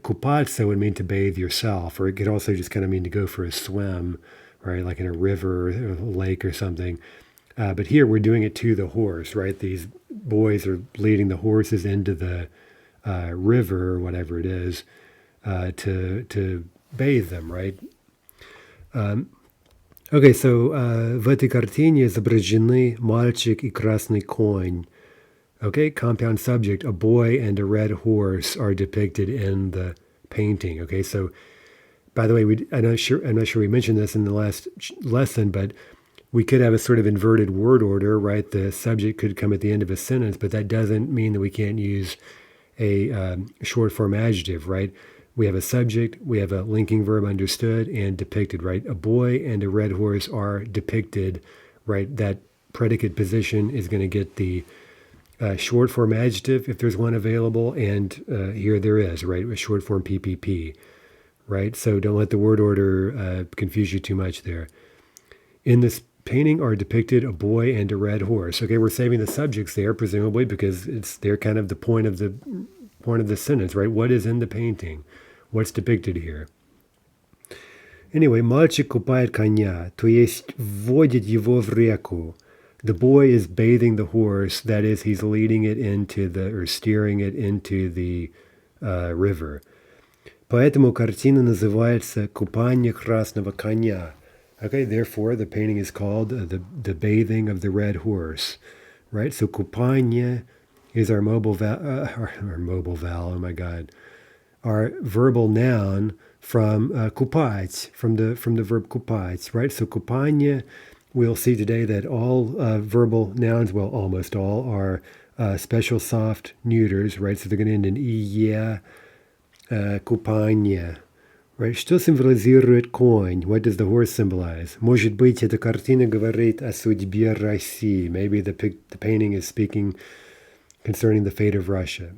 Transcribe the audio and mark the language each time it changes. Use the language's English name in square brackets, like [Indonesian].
[English] Kupаться would mean to bathe yourself, or it could also just kind of mean to go for a swim, right? Like in a river or a lake or something. But here we're doing it to the horse, right? These boys are leading the horses into the river or whatever it is to bathe them, right? Okay, so [Russian] в этой картине изображены мальчик и красный конь. [English] Okay, compound subject, a boy and a red horse are depicted in the painting. Okay, so by the way, I'm not sure we mentioned this in the last lesson, but we could have a sort of inverted word order, right? The subject could come at the end of a sentence, but that doesn't mean that we can't use a short form adjective, right? We have a subject, we have a linking verb, understood, and depicted, right? A boy and a red horse are depicted, right? That predicate position is going to get the short form adjective if there's one available, and here there is, right? A short form PPP, right? So don't let the word order confuse you too much there. In this painting are depicted a boy and a red horse. Okay, we're saving the subjects there, presumably, because they're kind of the point of the sentence, right? What is in the painting? What's depicted here? [Russian] Anyway, мальчик купает коня, то есть вводит его в реку. [English] The boy is bathing the horse, that is, he's leading it or steering it into the river. [Russian] Поэтому картина называется «Купание красного коня». [English] Okay, therefore, the painting is called the bathing of the red horse, right? So купание is our mobile vowel, oh my God, our verbal noun from купать, from the verb купать, right? So купание, we'll see today that all verbal nouns, well, almost all, are special soft neuters, right? So they're going to end in «ие», «купание». Right? [Russian] Что символизирует конь? [English] What does the horse symbolize? [Russian] Может быть, эта картина говорит о судьбе России. [English] Maybe the painting is speaking concerning the fate of Russia.